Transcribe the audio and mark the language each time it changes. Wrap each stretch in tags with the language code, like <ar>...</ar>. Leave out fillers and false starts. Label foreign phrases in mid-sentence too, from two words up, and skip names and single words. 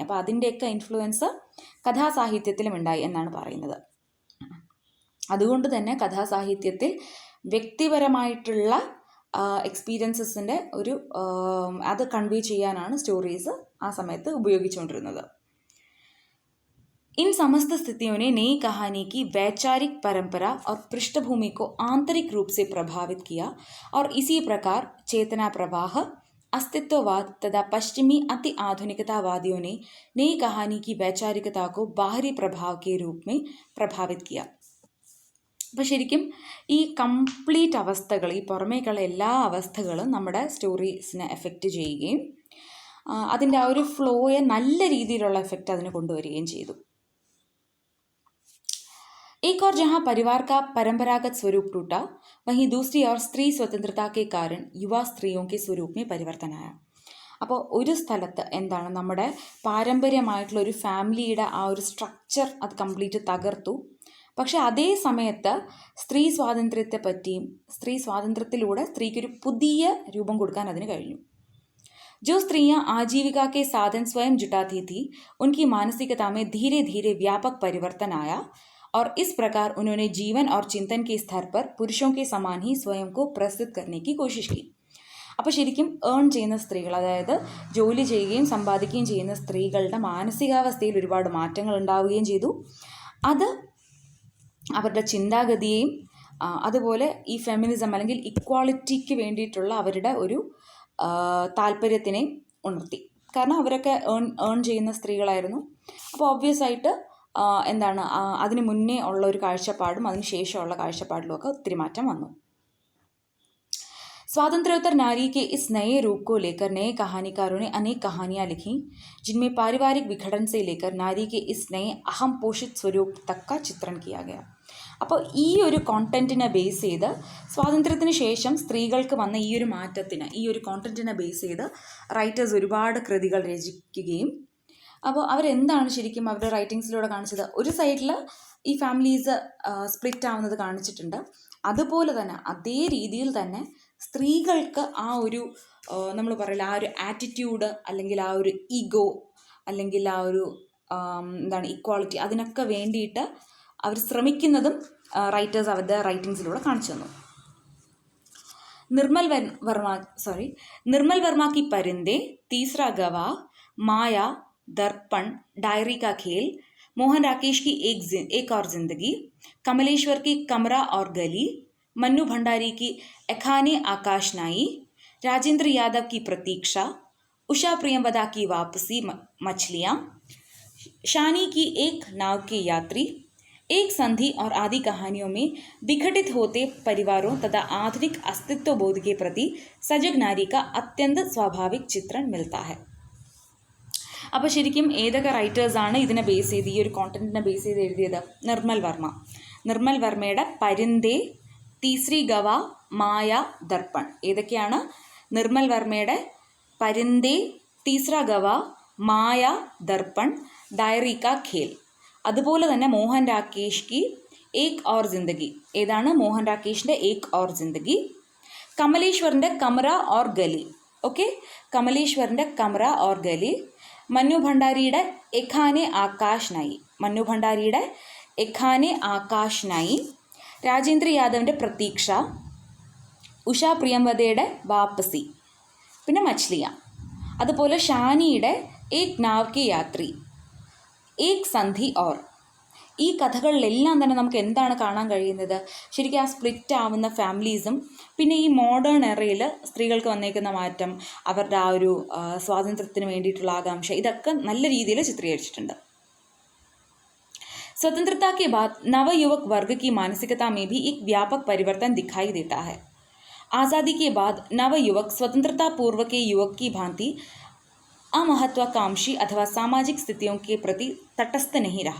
<ml>അപ്പോൾ അതിൻ്റെയൊക്കെ ഇൻഫ്ലുവൻസ് കഥാസാഹിത്യത്തിലും ഉണ്ടായി എന്നാണ് പറയുന്നത്. അതുകൊണ്ട് തന്നെ കഥാസാഹിത്യത്തിൽ വ്യക്തിപരമായിട്ടുള്ള എക്സ്പീരിയൻസസിൻ്റെ ഒരു അത് കൺവേ ചെയ്യാനാണ് സ്റ്റോറീസ് ആ സമയത്ത് ഉപയോഗിച്ചുകൊണ്ടിരുന്നത്.</ml> <hi>इन समस्त स्थितियों ने नई कहानी की वैचारिक परंपरा और पृष्ठभूमि को आंतरिक रूप से प्रभावित किया और इसी प्रकार चेतना प्रवाह, अस्तित्ववाद तथा पश्चिमी अति आधुनिकतावादियों ने नई कहानी की वैचारिकता को बाहरी प्रभाव के रूप में प्रभावित किया.</hi> <ml>അപ്പോൾ ശരിക്കും ഈ കംപ്ലീറ്റ് അവസ്ഥകൾ, ഈ പുറമേക്കുള്ള എല്ലാ അവസ്ഥകളും നമ്മുടെ സ്റ്റോറീസിനെ എഫക്റ്റ് ചെയ്യുകയും അതിൻ്റെ ആ ഒരു ഫ്ലോയെ നല്ല രീതിയിലുള്ള എഫക്റ്റ് അതിന് കൊണ്ടുവരികയും ചെയ്തു.</ml> <hi>एक और जहाँ परिवार का परंपरागत स्वरूप टूटा, वहीं दूसरी ओर स्त्री स्वतंत्रता के कारण युवा स्त्रियों के स्वरूप में परिवर्तन आया.</hi> <ml>അപ്പോൾ ഒരു സ്ഥലത്ത് എന്താണ്, നമ്മുടെ പാരമ്പര്യമായിട്ടുള്ള ഒരു ഫാമിലിയുടെ ആ ഒരു സ്ട്രക്ചർ അത് കംപ്ലീറ്റ് തകർത്തു. പക്ഷെ അതേ സമയത്ത് സ്ത്രീ സ്വാതന്ത്ര്യത്തെ പറ്റിയും സ്ത്രീ സ്വാതന്ത്ര്യത്തിലൂടെ സ്ത്രീക്കൊരു പുതിയ രൂപം കൊടുക്കാൻ അതിന് കഴിഞ്ഞു.</ml> <hi>जो स्त्रियां आजीविका के साधन स्वयं जुटाती थी, उनकी मानसिकता में धीरे धीरे व्यापक परिवर्तन आया और इस प्रकार उन्होंने जीवन और चिंतन के स्तर पर पुरुषों के समान ही स्वयं को प्रस्तुत करने की कोशिश की.</hi> <ml>അപ്പോൾ ശരിക്കും ഏൺ ചെയ്യുന്ന സ്ത്രീകൾ, അതായത് ജോലി ചെയ്യുകയും സമ്പാദിക്കുകയും ചെയ്യുന്ന സ്ത്രീകളുടെ മാനസികാവസ്ഥയിൽ ഒരുപാട് മാറ്റങ്ങൾ ഉണ്ടാവുകയും ചെയ്തു. അത് അവരുടെ ചിന്താഗതിയെയും അതുപോലെ ഈ ഫെമിനിസം അല്ലെങ്കിൽ ഇക്വാളിറ്റിക്ക് വേണ്ടിയിട്ടുള്ള അവരുടെ ഒരു താല്പര്യത്തിനെ ഉണർത്തി. കാരണം അവരൊക്കെ ഏൺ ചെയ്യുന്ന സ്ത്രീകളായിരുന്നു. അപ്പോൾ ഒബ്വിയസ് ആയിട്ട് എന്താണ്, അതിന് മുന്നേ ഉള്ള ഒരു കാഴ്ചപ്പാടും അതിന് ശേഷമുള്ള കാഴ്ചപ്പാടിലുമൊക്കെ ഒത്തിരി മാറ്റം വന്നു.</ml> <hi>स्वातंत्र्योत्तर नारी के इस नए रूप को लेकर नए कहानीकारों ने अनेक कहानियाँ लिखी, जिनमें पारिवारिक विघटन से लेकर नारी के इस नए अहम पोषित स्वरूप तक का चित्रण किया गया.</hi> <ml>അപ്പോൾ ഈ ഒരു കോണ്ടന്റിനെ ബേസ് ചെയ്ത് സ്വാതന്ത്ര്യത്തിന് ശേഷം സ്ത്രീകൾക്ക് വന്ന ഈ ഒരു മാറ്റത്തിന്, ഈ ഒരു കോണ്ടന്റിനെ ബേസ് ചെയ്ത് റൈറ്റേഴ്സ് ഒരുപാട് കൃതികൾ രചിക്കുകയും, അപ്പോൾ അവരെന്താണ് ശരിക്കും അവരുടെ റൈറ്റിങ്സിലൂടെ കാണിച്ചത്, ഒരു സൈഡിൽ ഈ</ml> <en>families split</en> <ml>ആവുന്നത് കാണിച്ചിട്ടുണ്ട്. അതുപോലെ തന്നെ അതേ രീതിയിൽ തന്നെ സ്ത്രീകൾക്ക് ആ ഒരു നമ്മൾ പറയില്ല, ആ ഒരു ആറ്റിറ്റ്യൂഡ് അല്ലെങ്കിൽ ആ ഒരു ഈഗോ അല്ലെങ്കിൽ ആ ഒരു എന്താണ് ഇക്വാളിറ്റി, അതിനൊക്കെ വേണ്ടിയിട്ട് അവർ ശ്രമിക്കുന്നതും റൈറ്റേഴ്സ് അവരുടെ റൈറ്റിങ്സിലൂടെ കാണിച്ചു തന്നു.</ml> <hi>निर्मल वर्मा की परिंदे, तीसरा गवाह, माया, दर्पण, डायरी का खेल, मोहन राकेश की एक और जिंदगी, कमलेश्वर की कमरा और गली, मन्नू भंडारी की एखाने आकाशनाई, राजेंद्र यादव की प्रतीक्षा, उषा प्रियंवदा की वापसी, मछलियाँ, शानी की एक नाव के यात्री, एक संधि और आदि कहानियों में विघटित होते परिवारों तथा आधुनिक अस्तित्व बोध के प्रति सजग नारी का अत्यंत स्वाभाविक चित्रण मिलता है.</hi> <ml>അപ്പോൾ ശരിക്കും ഏതൊക്കെ റൈറ്റേഴ്സാണ് ഇതിനെ ബേസ് ചെയ്ത്, ഈ ഒരു കോണ്ടന്റിനെ ബേസ് ചെയ്ത് എഴുതിയത്? നിർമ്മൽ വർമ്മ. നിർമ്മൽ വർമ്മയുടെ പരിന്തേ, തീസ്രി ഗവ, മായ, ദർപ്പൺ. ഏതൊക്കെയാണ്? നിർമ്മൽ വർമ്മയുടെ പരിന്തേ, തീസ്ര ഗവ, മായ, ദർപ്പൺ, ഡയറി കാ ഖേൽ. അതുപോലെ തന്നെ മോഹൻ രാകേഷ് की एक और जिंदगी. ഏതാണ്? മോഹൻ രാകേഷിൻ്റെ एक और जिंदगी. കമലേശ്വറിൻ്റെ കമറ और ഗലി. ഓക്കെ, കമലേശ്വറിൻ്റെ കമറ और ഗലി. മന്നു ഭണ്ഡാരിയുടെ എഖാനെ ആകാശ് നായി. മന്നു ഭണ്ഡാരിയുടെ എഖാനെ ആകാശ് നായി. രാജേന്ദ്ര യാദവിൻ്റെ പ്രതീക്ഷ. ഉഷ പ്രിയംവദയുടെ വാപ്പസി. പിന്നെ മച്ലിയ. അതുപോലെ ഷാനിയുടെ ഏക് നാവ് കി യാത്രി, ഏക് സന്ധി ഓർ. ഈ കഥകളിലെല്ലാം തന്നെ നമുക്ക് എന്താണ് കാണാൻ കഴിയുന്നത്? ശരിക്കും ആ സ്പ്ലിറ്റ് ആവുന്ന ഫാമിലീസും പിന്നെ ഈ</ml> <en>modern era</en> <ml>സ്ത്രീകൾക്ക് വന്നേക്കുന്ന മാറ്റം, അവരുടെ ആ ഒരു സ്വാതന്ത്ര്യത്തിന് വേണ്ടിയിട്ടുള്ള ആകാംക്ഷ, ഇതൊക്കെ നല്ല രീതിയിൽ ചിത്രീകരിച്ചിട്ടുണ്ട്.</ml> <hi>स्वतंत्रता के बाद नवयुवक वर्ग की मानसिकता में भी एक व्यापक परिवर्तन दिखाई देता है. आज़ादी के बाद नवयुवक स्वतंत्रता पूर्व के युवक की भांति अमहत्वाकांक्षी अथवा सामाजिक स्थितियों के प्रति तटस्थ नहीं रहा.</hi>